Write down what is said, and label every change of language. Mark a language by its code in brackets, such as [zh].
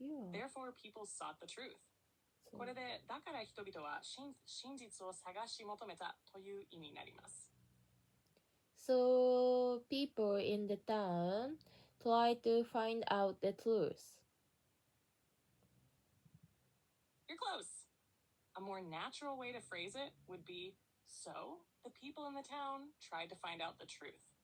[en] Therefore, people sought the truth. [ja] これで、だから人々は真実を探し求めたという意味になります。 [en] So people in the town try to find out the truth. You're close. A more natural way to phrase it would be, so the people in the town tried to find out the truth.